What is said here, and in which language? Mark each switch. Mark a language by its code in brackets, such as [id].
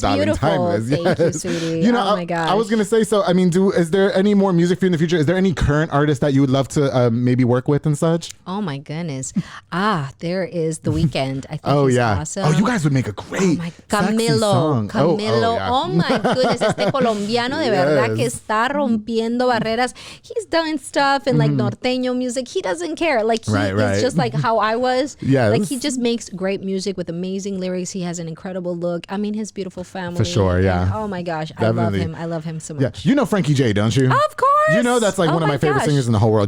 [en] darling. beautiful. Timeless. Thank you, Yes. sweetie. You know, oh my gosh. I was gonna say. So, I mean, is there any more music for you in the future? Is there any current artist that you would love to maybe work with and such? Oh my goodness. There is The Weeknd. I think he's awesome. Oh, you guys would make a great Oh my Camilo. Oh my goodness. [es] Este colombiano de verdad que está rompiendo barreras. [en] He's done stuff in like norteño music. He doesn't care. Like he is just like how I was. Yes. Like he just makes great music with amazing lyrics. He has an incredible look. I mean, his beautiful family. For sure, yeah. And, oh my gosh. Definitely. I love him. I love him so much. Yeah, you know Frankie J, don't you? Of course. You know that's like one of my favorite singers in the whole world.